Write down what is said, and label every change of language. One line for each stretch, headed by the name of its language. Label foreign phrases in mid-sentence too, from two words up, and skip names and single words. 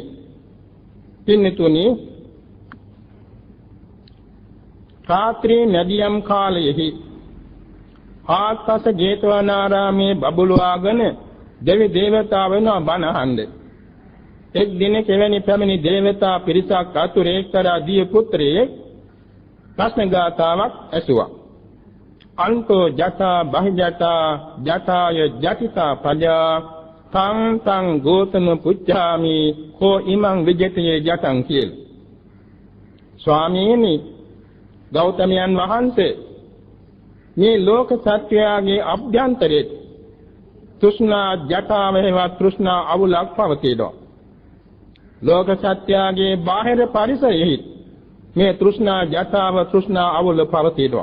Sinhala: පින්නතුනි, රාත්‍රී මැදියම් කාලයෙහි ආත්පස ජේතවනාරාමේ බබළුවාගෙන දෙවි දේවතාවුන් බණ අහන්නේ. එක් දිනක එවැනි පැමිණි දේවතා පිරිසක් අතුරේ එක්තරා දිය පුත්‍රයෙක් ප්‍රශ්න ගාථාවක් ඇසුවා.
Pali: අන්තෝ ජටා බහිජටා ජටාය ජටිතා පජා තං තං ගෝතම පුච්ඡාමි කෝ ඉමං විජිතේ ජටං කියලා.
Sinhala: ස්වාමීනි, ගෞතමයන් වහන්සේ මේ ලෝක සත්‍යයේ අභ්‍යන්තරයේ තෘෂ්ණා ජටාවෙහිවත් තෘෂ්ණා අවුලක් පවතිනවා. ලෝක සත්‍යයේ බාහිර පරිසරයෙහි මේ තෘෂ්ණා ජටාව තෘෂ්ණා අවුල පවතිනවා.